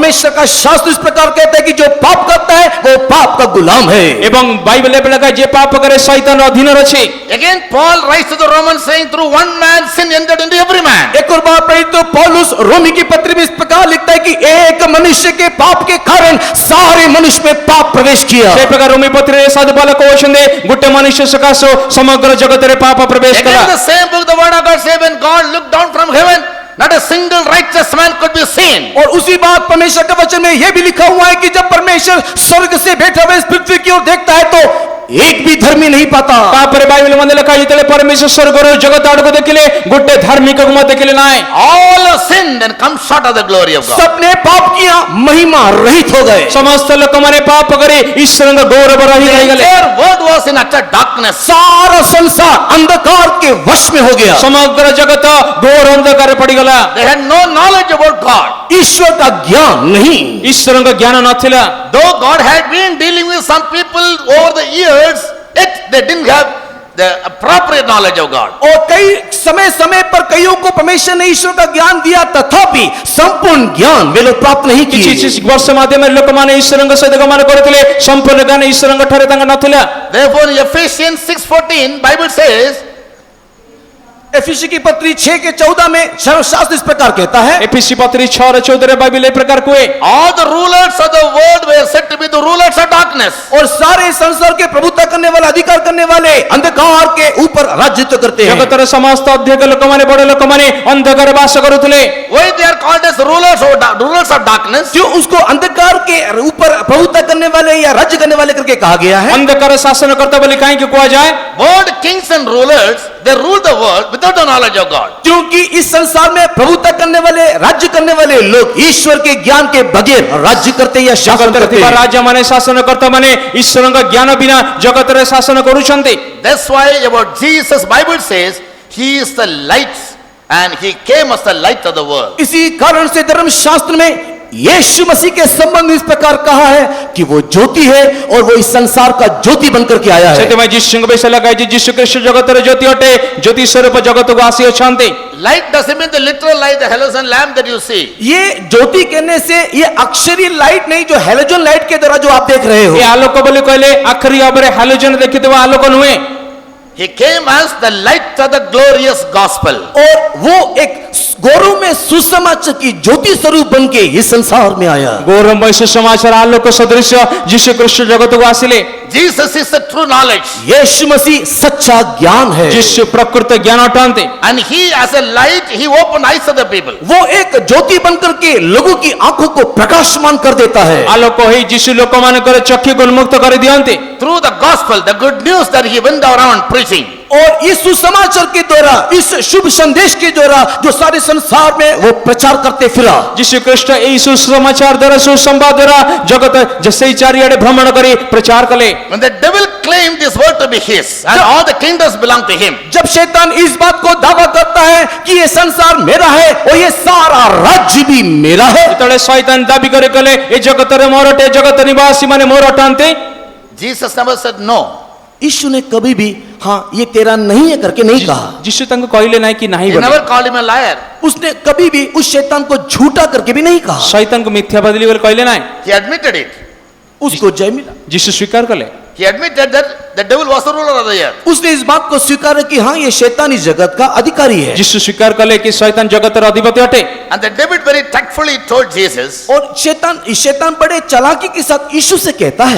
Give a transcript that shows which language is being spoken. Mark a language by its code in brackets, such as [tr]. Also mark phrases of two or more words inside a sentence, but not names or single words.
[hi] परमेश्वर का शास्त्र इस प्रकार कहता है कि जो पाप करता है वो पाप का गुलाम है। [or] ଏବଂ ବାଇବଲ ଏବେ ଲେଖା ଯେ ପାପ କରେ ଶୈତାନ ଅଧୀନରେ ଅଛି। [en] Again, Paul writes to the Romans saying, through one man sin entered into every man. [hi] एक और बात पढ़ी तो पौलुस रोमी की पत्री में इस प्रकार लिखता है कि एक मनुष्य के पाप के कारण सारे मनुष्य में पाप प्रवेश किया। [or] ସେ ପ୍ରକାର ରୋମୀ ପତ୍ରରେ ସାଧୁ ପାଉଲ କହୁଛନ୍ତି ଗୋଟେ ମନୁଷ୍ୟ ସକାଶୁ ସମଗ୍ର ଜଗତରେ ପାପ ପ୍ରବେଶ କଲା। [en] Again, the same book, the word of God says, when God looked down from heaven, not a single righteous man could be seen. [hi] और उसी बात परमेश्वर के वचन में यह भी लिखा हुआ है कि जब परमेश्वर स्वर्ग से बैठा हुआ इस पृथ्वी की ओर देखता है तो एक भी धर्मी नहीं पाता। [or] ତାପରେ ବାଇବଲ ମଧ୍ୟ ଲେଖା ଯେତେବେଳେ ପରମେଶ୍ୱର ସ୍ୱର୍ଗରୁ ଜଗତ ଆଡକୁ ଦେଖିଲେ ଗୋଟେ ଧାର୍ମିକକୁ ମଧ୍ୟ ଦେଖିଲେ ନାହିଁ। [en] All have sinned and come short of the glory of God. [hi] सबने पाप किया, महिमा रहित हो गए। [or] ସମସ୍ତ ଲୋକମାନେ ପାପ କରି ଈଶ୍ୱରଙ୍କ ଗୌରବ ରହି ରହିଗଲେ। [en] Their world was in utter darkness. [hi] सारा संसार अंधकार के वश में हो गया। [or] ସମଗ୍ର ଜଗତ ଘୋର ଅନ୍ଧକାରରେ ପଡିଗଲା। [en] They had no knowledge about God. [hi] ईश्वर का ज्ञान नहीं। [or] ଈଶ୍ୱରଙ୍କ ଜ୍ଞାନ ନଥିଲା। [en] Though God had been dealing with some people over the years, yet they didn't have the appropriate knowledge of God. [hi] और कई समय समय पर कईयों को परमेश्वर ने ईश्वर का ज्ञान दिया, तथापि संपूर्ण ज्ञान वे लोग प्राप्त नहीं [or] କିଛି [hi] किए। [or] କିଛି ବର୍ଷ ମାଧ୍ୟମରେ ଲୋକମାନେ ଈଶ୍ୱରଙ୍କ ସହିତ ଗମନ କରୁଥିଲେ, ସମ୍ପୂର୍ଣ୍ଣ ଜ୍ଞାନ ଈଶ୍ୱରଙ୍କ ଠାରେ ତାଙ୍କ ନଥିଲା। [en] Therefore, in Ephesians 6:14, Bible says, [hi] एफिसी की पत्री 6:14 में शास्त्र इस प्रकार कहता है, [or] ଏଫିସି ପତ୍ରୀ 6:14 ବାଇବଲ ଏ ପ୍ରକାର କୁହେ। [en] all the rulers of the world were said to be the rulers of darkness. [hi] और सारे संसार के प्रभुता करने वाले, अधिकार करने वाले अंधकार के ऊपर राज्यत्व करते हैं। [or] ଜଗତର ସମସ୍ତ ଅଧ୍ୟକ୍ଷ ଲୋକମାନେ ବଡ ଲୋକମାନେ ଅନ୍ଧକାର ବାସ କରୁଥିଲେ। [en] Why they are called as rulers of darkness? [hi] जो उसको अंधकार के ऊपर प्रभुता करने वाले या राज्य करने वाले करके कहा गया है। [or] ଅନ୍ଧକାର ଶାସନକର୍ତ୍ତା ବୋଲି କାହିଁକି କୁହାଯାଏ? [en] World kings and rulers, they rule the world without the knowledge of God. [hi] क्योंकि इस संसार में प्रभुता करने वाले, राज्य करने वाले लोग ईश्वर के ज्ञान के बगैर राज्य करते या शासन करते [or] ଥିବା [hi] हैं। [or] ରାଜାମାନେ ଶାସନକର୍ତ୍ତା ମାନେ ଈଶ୍ୱରଙ୍କ ଜ୍ଞାନ ବିନା ଜଗତରେ ଶାସନ କରୁଛନ୍ତି। [en] That's why about Jesus, Bible says, he is the light and he came as the light of the world. [hi] इसी कारण से धर्मशास्त्र में यीशु मसीह के संबंध में इस प्रकार कहा है कि वो ज्योति है और वो इस संसार का ज्योति बनकर के आया है। [or] ସେଥିପାଇଁ ଯୀଶୁଙ୍କ ବିଷୟ ଲେଖାଯାଇଛି ଯୀଶୁ ଖ୍ରୀଷ୍ଟ ଜଗତର ଜ୍ୟୋତି ଅଟେ, ଜ୍ୟୋତି ସ୍ୱରୂପ ଜଗତକୁ ଆସିଅଛନ୍ତି। [en] Light doesn't mean the literal light, the halogen lamp that you see. [hi] ये ज्योति कहने से ये अक्षरीय लाइट नहीं, जो [en] halogen light [hi] के द्वारा जो आप देख रहे हो। [or] ଏ ଆଲୋକ ବୋଲି କହିଲେ ଆଖରି ଭାବରେ ହାଲୋଜନ ଦେଖିଥିବା ଆଲୋକ ନୁହେଁ। [en] He came as the light of the glorious gospel. [hi] और वो एक गौरव में सुसमाचार की ज्योति स्वरूप बन के इस संसार में आया। [or] ଗୌରବମୟ ସୁସମାଚାର ଆଲୋକ ସଦୃଶ୍ୟ ଯୀଶୁ ଖ୍ରୀଷ୍ଟ ଜଗତକୁ ଆସିଲେ। [en] Jesus is the true knowledge. [hi] यीशु मसीह सच्चा ज्ञान है। [or] ଯୀଶୁ ପ୍ରକୃତ ଜ୍ଞାନ ଅଟନ୍ତି। [en] And he as a light, he opened eyes of the people. [hi] वो एक ज्योति बनकर के लोगों की आंखों को प्रकाशमान कर देता है। [or] ଆଲୋକ ହେଇ ଯୀଶୁ ଲୋକମାନଙ୍କର ଚକ୍ଷୁକୁ ଉନ୍ମୁକ୍ତ କରିଦିଅନ୍ତି। [en] Through the gospel, the good news that he went around preaching. [hi] और इस सुसमाचार के द्वारा, इस शुभ संदेश के द्वारा जो सारे संसार में वो प्रचार करते फिरा। [or] ଯୀଶୁ ଖ୍ରୀଷ୍ଟ ଏହି ସୁସମାଚାର ଦ୍ୱାରା ସୁସମ୍ବାଦ ଦ୍ୱାରା ଜଗତ ସେଇ ଚାରିଆଡେ ଭ୍ରମଣ କରି ପ୍ରଚାର କଲେ। [en] When the devil claimed this world to be his and all the kingdoms belong to him. [hi] जब शैतान इस बात को दावा करता है कि ये संसार मेरा है और ये सारा राज्य भी मेरा है, [or] ଯେତେବେଳେ ଶୈତାନ ଦାବି କରି କଲେ ଏ ଜଗତରେ ମୋର ଅଟେ, ଜଗତ ନିବାସୀ ମାନେ ମୋର ଅଟନ୍ତି। [en] Jesus never said no. [hi] यीशु ने कभी भी हाँ ये तेरा नहीं है करके नहीं कहा। [or] ଯୀଶୁ ତାଙ୍କୁ କହିଲେ ନାହିଁ କି ନାହିଁ [en] He [or] ବୋଲି। [en] never called him a liar. [hi] उसने कभी भी उस शैतान को झूठा करके भी नहीं कहा। [or] ଶୈତାନଙ୍କୁ ମିଥ୍ୟାବାଦୀ ବୋଲି କହିଲେ ନାହିଁ। [en] He admitted it. [hi] उसको जय मिला। [or] ଯୀଶୁ ସ୍ୱୀକାର କଲେ। [en] He admitted that the devil was the ruler of the earth. [hi] उसने इस बात को स्वीकार कि हाँ ये शैतानी जगत का अधिकारी है। [or] ଯୀଶୁ ସ୍ୱୀକାର କଲେ କି ଶୈତାନ ଜଗତର ଅଧିପତି ଅଟେ। [en] And the devil very tactfully told Jesus, [hi] और शैतान बड़े चालाकी के साथ यीशु से कहता है,